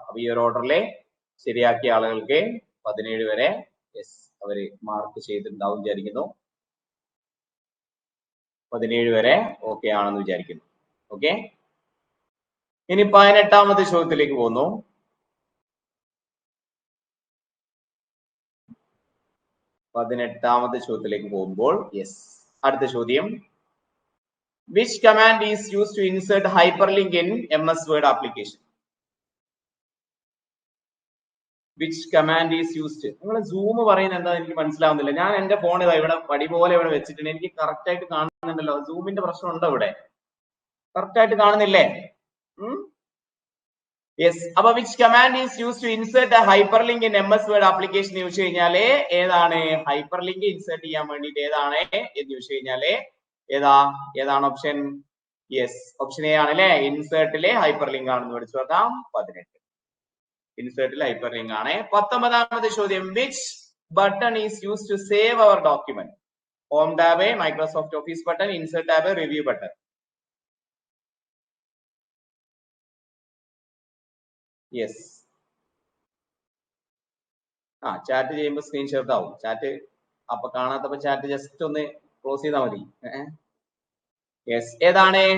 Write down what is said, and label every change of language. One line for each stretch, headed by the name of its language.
Malayalam: അപ്പൊ ഈ ഒരു ഓർഡറിലെ ശരിയാക്കിയ ആളുകൾക്ക് 17 വരെ യെസ് അവര് മാർക്ക് ചെയ്തിട്ടുണ്ടാവും വിചാരിക്കുന്നു. 17 വരെ ഓക്കെ ആണെന്ന് വിചാരിക്കുന്നു. ഓക്കെ, ഇനി 18ാമത്തെ ചോദ്യത്തിലേക്ക് പോകുന്നു. 18ാമത്തെ ചോദ്യത്തിലേക്ക് പോകുമ്പോൾ യെസ്, അടുത്ത ചോദ്യം,
English: which command is used to insert hyperlink in MS Word application? which command is used?
Malayalam: നിങ്ങൾ സൂം പറയുന്നത് എന്താ എനിക്ക് മനസ്സിലാവുന്നില്ല. ഞാൻ എന്റെ ഫോൺ ഇവിടെ പടി പോലെ ഇവിടെ വെച്ചിട്ടുണ്ട്, എനിക്ക് കറക്റ്റ് ആയിട്ട് കാണുന്നുണ്ടല്ലോ. സൂമിന്റെ പ്രശ്നം ഉണ്ടോ ഇവിടെ? കറക്റ്റ് ആയിട്ട് കാണുന്നില്ലേ? യെസ്, അപ്പൊ
English: which command is used to insert a hyperlink in MS Word application
Malayalam: എന്ന് ചോദിച്ചു കഴിഞ്ഞാല് ഏതാണ് ഹൈപ്പർ ലിങ്ക് ഇൻസേർട്ട് ചെയ്യാൻ വേണ്ടിട്ട് ഏതാണ് എന്ന് ചോദിച്ചു കഴിഞ്ഞാല് ഏതാണ് ഓപ്ഷൻ? യെസ്, ഓപ്ഷൻ എ ആണ് അല്ലെ? ഇൻസേർട്ടിലെ ഹൈപ്പർ ലിങ്ക് ആണെന്ന് പഠിച്ചു നോക്കാം. 18 ഇൻസേർട്ടിൽ ഹൈപ്പർ ലിങ്ക് ആണ്. 19ാമത്തെ ചോദ്യം,
English: which button is used to save our document? Home tab, Microsoft Office button, insert tab, review button.
Malayalam: Yes, chat ചെയ്യുമ്പോൾ സ്ക്രീൻ ഷെയർ ആവും. ചാറ്റ് അപ്പൊ കാണാത്തപ്പോ ചാറ്റ് ജസ്റ്റ് ഒന്ന് ക്ലോസ് ചെയ്താൽ മതി. യെസ്, ഏതാണ്?